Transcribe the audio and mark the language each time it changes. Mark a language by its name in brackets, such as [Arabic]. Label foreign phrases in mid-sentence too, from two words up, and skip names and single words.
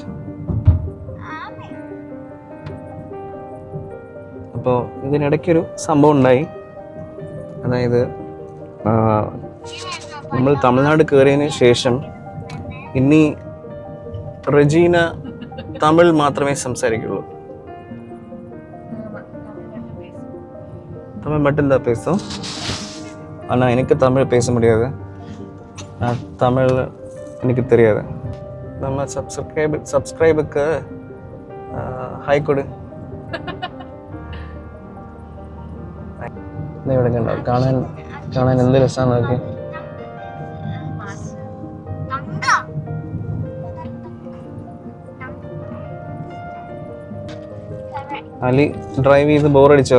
[Malayalam] അപ്പോൾ ഇതിനിടയ്ക്കൊരു സംഭവം ഉണ്ടായി. അതായത് നമ്മൾ തമിഴ്നാട് കയറിയതിന് ശേഷം ഇനി റെജീന തമിഴ് മാത്രമേ സംസാരിക്കുള്ളൂ. [Tamil] தமிழ் மட்டும்தான் பேசும். ஆனால் எனக்கு தமிழ் பேச முடியாது. தமிழ் எனக்கு தெரியாது. நம்ம சப்ஸ்கிரைபுக்கு ஹாய் கொடு. [Malayalam] ഇവിടെ കണ്ടോ, കാണാൻ എന്ത് രസമാണ് നോക്കി. അലി ഡ്രൈവ് ചെയ്ത് ബോറടിച്ചോ?